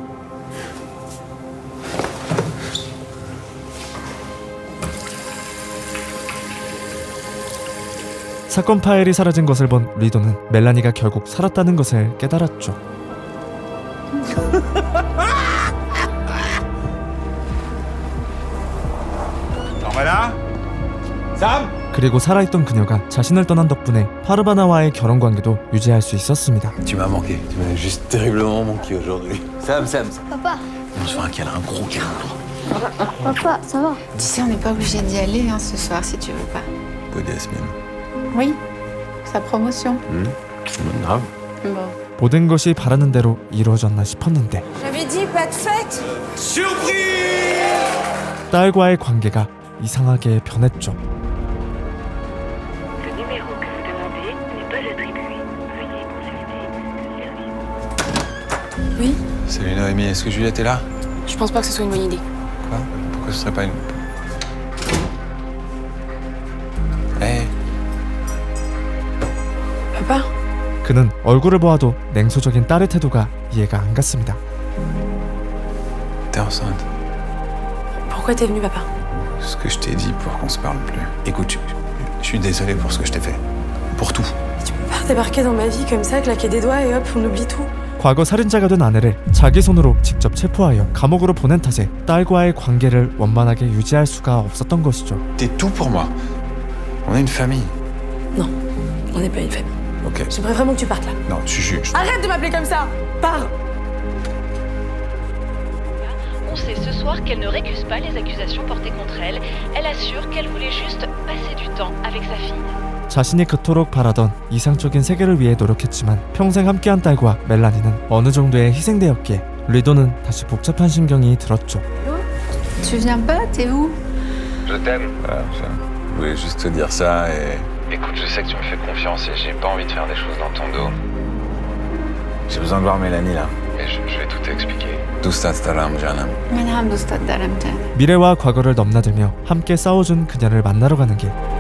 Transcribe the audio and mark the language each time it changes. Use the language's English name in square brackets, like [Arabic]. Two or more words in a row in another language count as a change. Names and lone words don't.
[Korean] 사건 파일이 사라진 것을 본 리도는 멜라니가 결국 살았다는 것을 깨달았죠. [French] Voilà. Sam? [Korean] 그리고 살아있던 그녀가 자신을 떠난 덕분에 파르바나와의 결혼관계도 유지할 수 있었습니다. [French] Tu m'as manqué. Tu m'as juste terriblement manqué aujourd'hui. Sam. Papa, On se fait un câlin, un gros câlin. papa, ça va? Tu sais, on n'est pas obligé d'y aller ce soir si tu veux pas. Peu Yasmine. Oui, sa promotion. Grave. Bon. [Korean] 모든 것이 바라는 대로 이루어졌나 싶었는데 [French] J'avais dit pas de fête. [Korean] 딸과의 관계가 이상하게 변했죠. [French] Le numéro que vous demandez n'est pas attribué. Veuillez consulter le service. Oui? Salut Noémie, est-ce que Juliette est là? Je pense pas que ce soit une bonne idée. Quoi? Pourquoi ce serait pas une... Hey. Papa? [Korean] 그는 얼굴을 보아도 냉소적인 딸의 태도가 이해가 안 갔습니다. [French] T'es enceinte. Pourquoi t'es venu, papa? Ce que je t'ai dit pour qu'on se parle plus. Écoute, Je suis désolé pour ce que je t'ai fait. Pour tout. Tu peux pas débarquer dans ma vie comme ça, claquer des doigts et hop, on oublie tout. [Korean] 과거 살인자가 된 아내를 자기 손으로 직접 체포하여 감옥으로 보낸 탓에 딸과의 관계를 원만하게 유지할 수가 없었던 것이죠. [French] T'es tout pour moi. On est une famille. Non, on n'est pas une famille. Ok. J'aimerais vraiment que tu partes là. Non, je Arrête de m'appeler comme ça. Pars. On sait ce soir qu'elle ne récuse pas les accusations portées contre elle. Elle assure qu'elle voulait juste passer du temps avec sa fille. [Korean] 자신이 그토록 바라던 이상적인 세계를 위해 노력했지만 평생 함께한 딸과 멜라니는 어느 정도의 희생되었기에 리도는 다시 복잡한 심경이 들었죠. [French] Tu viens pas? T'es où? Je t'aime. Voilà, je voulais juste te dire ça et... Écoute, je sais que tu me fais confiance et j'ai pas envie de faire des choses dans ton dos. J'ai besoin de voir Mélanie là. Mais je vais tout t'expliquer. [Persian] دوست دارم جانم. من هم دوستت دارم جان. [Korean] 미래와 과거를 넘나들며 함께 싸워준 그녀를 만나러 가는 길.